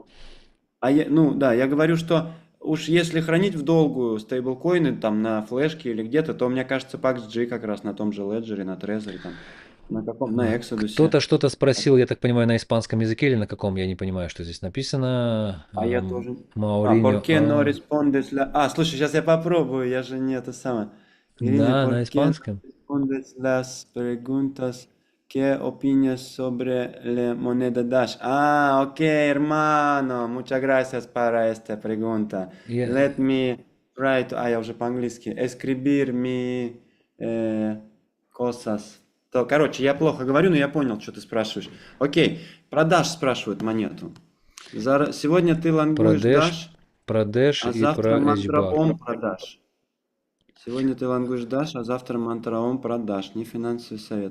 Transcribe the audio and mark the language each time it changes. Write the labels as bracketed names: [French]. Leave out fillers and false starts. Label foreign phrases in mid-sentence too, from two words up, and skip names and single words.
[Russian] ну да, я говорю, что уж если хранить в долгую стейблкоины там на флешке или где-то, то мне кажется PAX-G как раз на том же Ledger, на Trezor, там, на Exodus. Кто-то что-то спросил, я так понимаю, на испанском языке или на каком, я не понимаю, что здесь написано. А я тоже. [Spanish] ¿Por [Russian] Мауриньо. [Spanish] qué no respondes [Russian] слушай, сейчас я попробую, я же не это самое. Ирина, Да, [Spanish] ¿por [Russian] на [Spanish] qué no [Russian] испанском. [Spanish] respondes las preguntas? ¿Qué opinas sobre la moneda Dash? Ok, hermano, muchas gracias para esta pregunta. [Russian] Я- [English] Let me write, [Russian] я уже по-английски, [Spanish] escribir mi cosas. [Russian] То, короче, я плохо говорю, но я понял, что ты спрашиваешь. Окей, продашь, спрашивают монету. Сегодня ты Про лонгуешь Dash, Dash, про Dash а и завтра про HBAR. мантраом продашь. Сегодня ты лонгуешь Dash, а завтра мантраом продашь. Не финансовый совет.